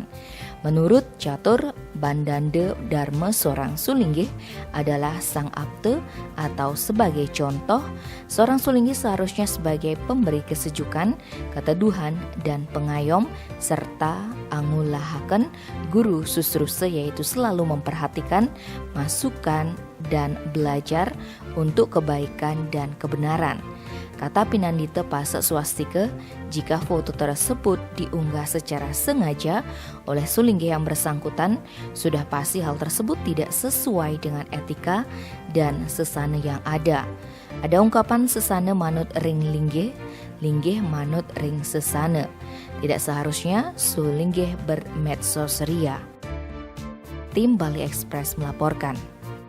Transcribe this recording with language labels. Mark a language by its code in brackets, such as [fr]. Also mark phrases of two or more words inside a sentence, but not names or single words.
[id] Menurut catur bandande Dharma seorang Sulinggih adalah sang apte atau sebagai contoh, seorang Sulinggih seharusnya sebagai pemberi kesejukan, keteduhan, dan pengayom serta [kaw] angulahaken guru susruse, [id] yaitu selalu memperhatikan, masukan, dan belajar untuk kebaikan dan kebenaran. Kata Pinandita Pase Swastika, jika foto tersebut diunggah secara sengaja oleh Sulinggih yang bersangkutan, sudah pasti hal tersebut tidak sesuai dengan etika dan sesana yang ada. Ada ungkapan [ban] sesana manut ring linggih, linggih manut ring sesana. [id] Tidak seharusnya Sulinggih bermedsos ria. Tim Bali Express melaporkan.